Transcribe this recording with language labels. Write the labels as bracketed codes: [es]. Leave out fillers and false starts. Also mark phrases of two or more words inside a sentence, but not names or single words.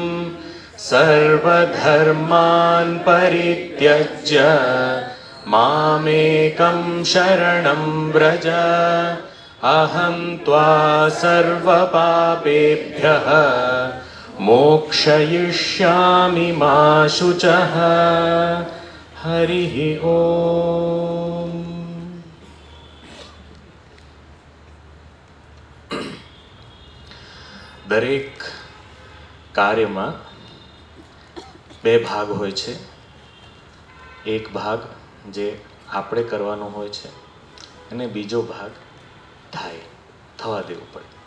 [sa] सर्वधर्मान् परित्यज्य मामेकं शरणं व्रज अहं त्वा सर्वपापेभ्यः मोक्षयिष्यामि मा शुचः। हरिः ओम। [gu] દરેક કાર્યમાં બે ભાગ હોય છે. એક ભાગ જે આપણે કરવાનો હોય છે અને બીજો ભાગ થવા દેવું પડે.